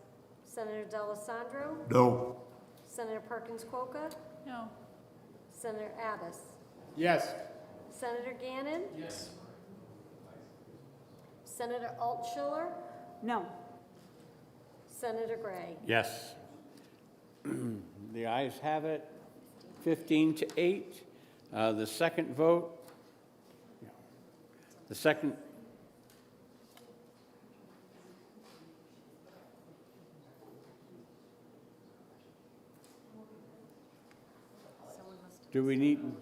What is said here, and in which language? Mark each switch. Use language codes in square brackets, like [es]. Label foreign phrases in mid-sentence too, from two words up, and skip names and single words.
[en] Senator D'Alessandro. No. Senator Perkins Coca. No. Senator Abbas. Yes. Senator Gannon. Yes. Senator Altschiller. No. Senator Gray. Yes. The ayes have it, 15-8. The second vote, the second, do we need?